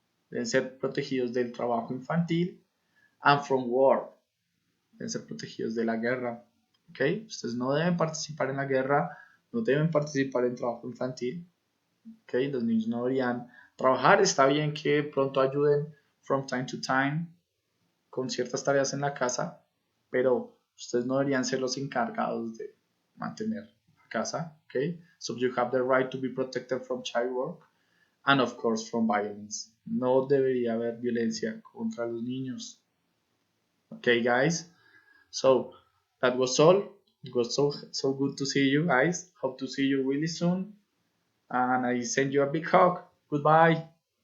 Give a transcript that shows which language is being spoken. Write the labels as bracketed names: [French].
[Spanish] Deben ser protegidos del trabajo infantil. [English] And from war. [Spanish] Deben ser protegidos de la guerra. ¿Ok? Ustedes no deben participar en la guerra, no deben participar en trabajo infantil. ¿Ok? Los niños no deberían trabajar. Está bien que pronto ayuden [English] from time to time [Spanish] con ciertas tareas en la casa, pero ustedes no deberían ser los encargados de mantener la casa. ¿Ok? [English] So you have the right to be protected from child work and of course from violence. [Spanish] No debería haber violencia contra los niños. [English] Okay, guys. So that was all. It was so good to see you guys. Hope to see you really soon. And I send you a big hug. Goodbye.